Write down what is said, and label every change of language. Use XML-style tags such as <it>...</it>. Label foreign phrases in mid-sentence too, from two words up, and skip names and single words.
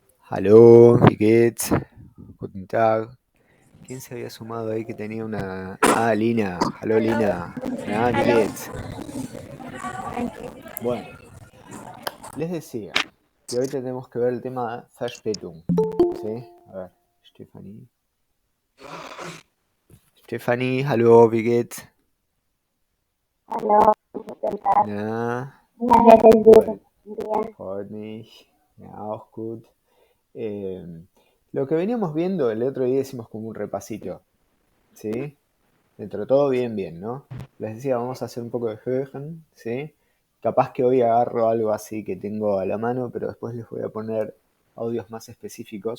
<de>Hallo, wie geht's? Guten Tag.</de> <es>¿Quién se había sumado ahí que tenía una...</es> <de>Ah, Lina. Hallo, Lina. Na, wie</de> <es>Aló.</es> <de>geht's?</de> <es>Bueno, les decía que hoy tenemos que ver el tema Verspätung. ¿Sí? A ver, Stephanie. Stephanie,</es> <de>hallo, wie geht's? Hallo, guten Tag. Na, Ja, hätte</de> <es>bueno,</es> <de>dir. freut mich. Ja, auch gut.</de> <es>Eh, lo que veníamos viendo el otro día hicimos como un repasito. ¿Sí? Dentro de todo bien, bien, ¿no? Les decía, vamos a hacer un poco de Hören, ¿sí? Capaz que hoy agarro algo así que tengo a la mano, pero después les voy a poner audios más específicos.</es>